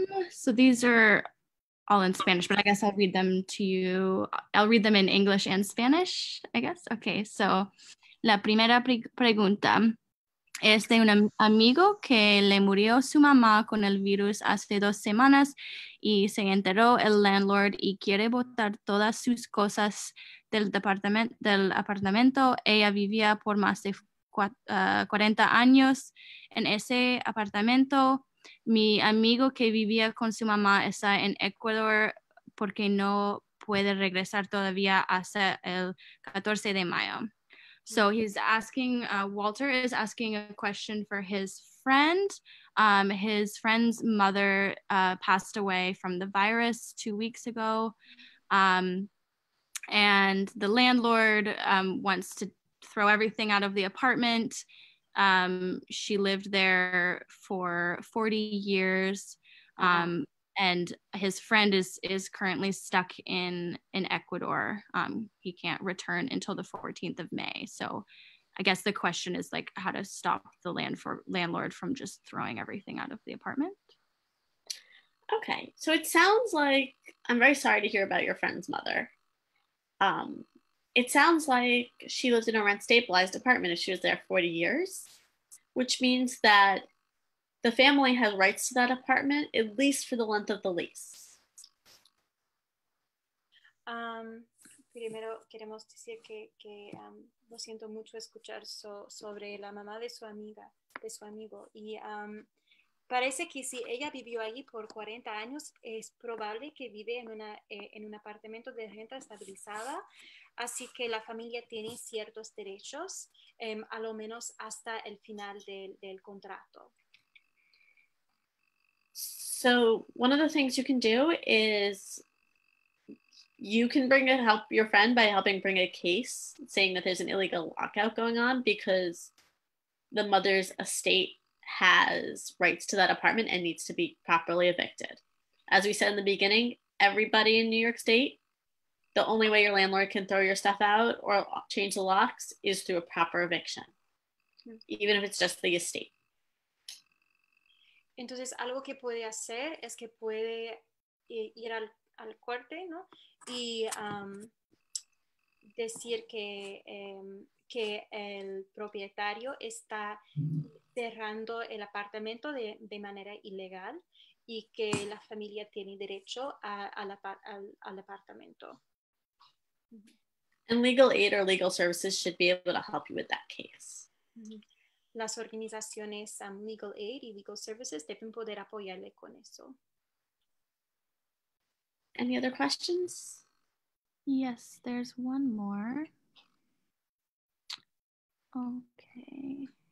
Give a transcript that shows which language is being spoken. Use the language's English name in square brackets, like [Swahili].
[English] So these are all in Spanish, but I guess I'll read them to you. I'll read them in English and Spanish, I guess. Okay, so [Spanish] la primera pregunta es de un amigo que le murió su mamá con el virus hace 2 semanas y se enteró el landlord y quiere botar todas sus cosas del apartamento. Ella vivía por más de 40 años en ese apartamento. Mi amigo que vivía con su mamá está en Ecuador porque no puede regresar todavía hasta el 14 de mayo. [English] So he's asking, Walter is asking a question for his friend. His friend's mother passed away from the virus 2 weeks ago. And the landlord wants to throw everything out of the apartment. She lived there for 40 years. And his friend is currently stuck in Ecuador. He can't return until the 14th of May. So I guess the question is like how to stop the landlord from just throwing everything out of the apartment. Okay, so it sounds like, I'm very sorry to hear about your friend's mother. It sounds like she lived in a rent stabilized apartment if she was there 40 years, which means that the family has rights to that apartment, at least for the length of the lease. [Spanish] Primero queremos decir que lo siento mucho escuchar sobre la mamá de su amigo. Y Parece que si ella vivió allí por 40 años, es probable que vive en un apartamento de renta estabilizada, así que la familia tiene ciertos derechos, a lo menos hasta el final del contrato. [English] So one of the things you can do is you can help your friend by helping bring a case saying that there's an illegal lockout going on because the mother's estate has rights to that apartment and needs to be properly evicted. As we said in the beginning, everybody in New York State, the only way your landlord can throw your stuff out or change the locks is through a proper eviction, even if it's just the estate. [Spanish] Entonces, algo que puede hacer es que puede ir al corte, ¿no? Y decir que el propietario está cerrando el apartamento de manera ilegal y que la familia tiene derecho al apartamento. [English] And legal aid or legal services should be able to help you with that case. [Spanish] Las organizaciones Legal Aid y Legal Services deben poder apoyarle con eso. [English] Any other questions? Yes, there's one more. Okay.